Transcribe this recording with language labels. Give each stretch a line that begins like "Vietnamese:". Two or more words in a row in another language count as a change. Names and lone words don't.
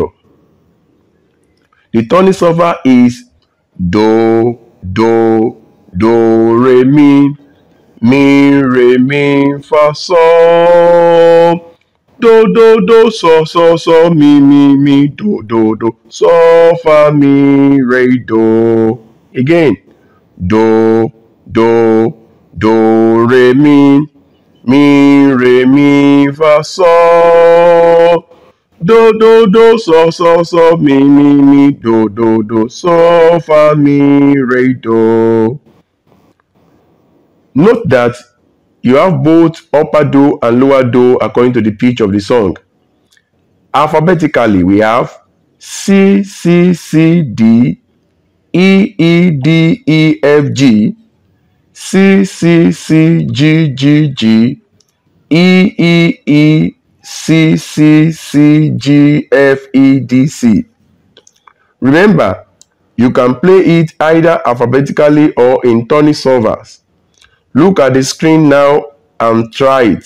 English: The turning solver is Do, Do, Do, Re, Mi, Re, Mi, Fa, Sol. Do, do, do, so, so, so, mi, do, do, do, so, fa, mi, re, do. Again. Do, do, do, re, mi, re, mi, fa, sol. Do, do, do, so, so, so, mi, do, do, do, so, fa, mi, re, do. Note that you have both upper do and lower do according to the pitch of the song. Alphabetically, we have C, C, C, D, E, E, D, E, F, G, C, C, C, G, G, G, E, E, E, C, C, C, G, F, E, D, C. Remember, you can play it either alphabetically or in turning solvers. Look at the screen now and try it.